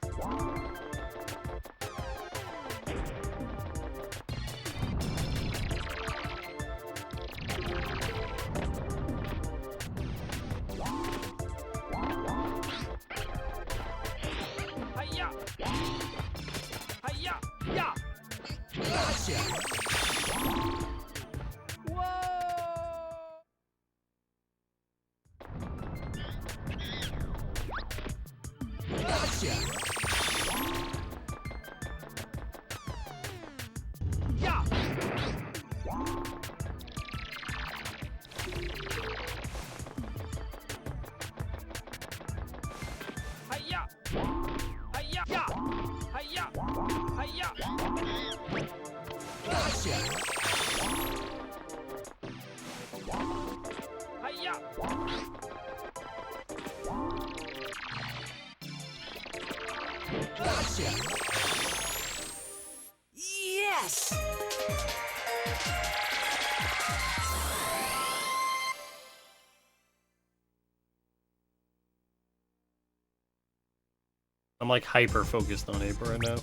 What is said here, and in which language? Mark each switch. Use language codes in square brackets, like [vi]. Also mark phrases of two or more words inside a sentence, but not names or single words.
[en] Hi-ya! Hi-ya! Yeah! Gotcha! Gotcha! Yeah! Hi-ya! Hi-ya! Yeah! Hi-ya! Hi-ya! Gotcha! Hi-ya! Gotcha! Yes! I'm like hyper focused on Ape right now.